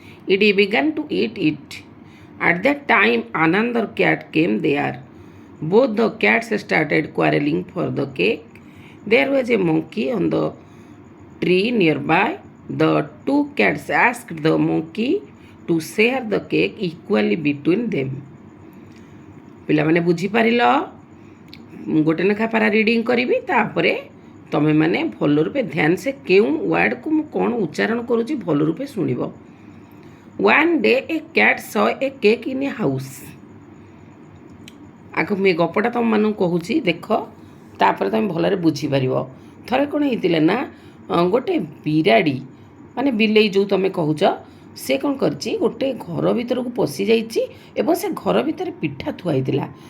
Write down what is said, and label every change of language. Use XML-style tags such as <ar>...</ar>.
<en>It began to eat it. At that time, another cat came there. Both the cats started quarreling for the cake. There was a monkey on the tree nearby. The two cats asked the monkey to share the cake equally between them.</en> <or>ପିଲାମାନେ ବୁଝିପାରିଲ ଗୋଟେ ଲେଖା ପାରା reading କରିବି ତାପରେ ତମେ ମାନେ ଭଲ ରୂପେ ଧ୍ୟାନ ସେ କେଉଁ ୱାର୍ଡ଼କୁ ମୁଁ କ'ଣ ଉଚ୍ଚାରଣ କରୁଛି ଭଲ ରୂପେ ଶୁଣିବ.</or> <en>One day a cat saw a cake in a house.</en> <or>ଆଗ ମୁଁ ଏ ଗପଟା ତୁମମାନଙ୍କୁ କହୁଛି ଦେଖ ତାପରେ ତୁମେ ଭଲରେ ବୁଝିପାରିବ. ଥରେ କ'ଣ ହେଇଥିଲା ନା ଗୋଟେ ବିରାଡ଼ି ମାନେ ବିଲେଇ ଯେଉଁ ତୁମେ କହୁଛ ସେ କ'ଣ କରିଛି ଗୋଟେ ଘର ଭିତରକୁ ପଶି ଯାଇଛି ଏବଂ ସେ ଘର ଭିତରେ ପିଠା ଥୁଆ ହେଇଥିଲା.</or>